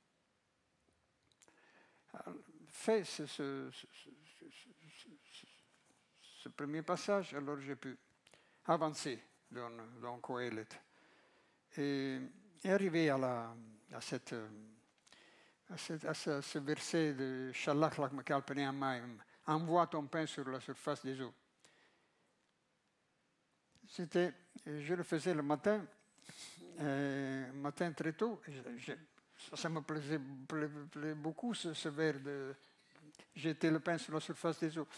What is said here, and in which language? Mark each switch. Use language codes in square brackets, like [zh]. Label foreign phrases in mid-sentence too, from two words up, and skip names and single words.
[fr] Fait ce premier passage, alors j'ai pu avancer dans Coëlette et arriver à ce verset de [he] שלח לחמך על פני המים, [fr] envoie ton pain sur la surface des eaux. Je le faisais le matin très tôt. Ça me plaisait beaucoup, ce vers de jeter le pain sur la surface des eaux.